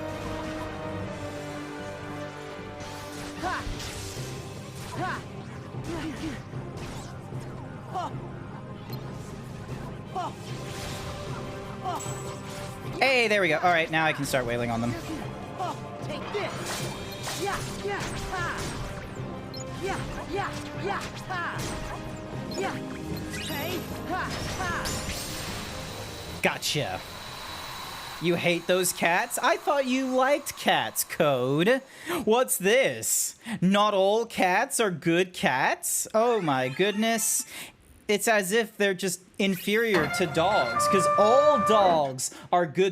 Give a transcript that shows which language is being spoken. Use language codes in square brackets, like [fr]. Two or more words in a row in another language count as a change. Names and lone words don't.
[en] Hey, there we go. All right, now I can start wailing on them. Take this. Yeah, yeah, ha. Yeah, yeah, yeah, ha. Yeah. Hey, ha, ha. Gotcha. You hate those cats? I thought you liked cats, Code. What's this? Not all cats are good cats? Oh my goodness. It's as if they're just inferior to dogs, because all dogs are good.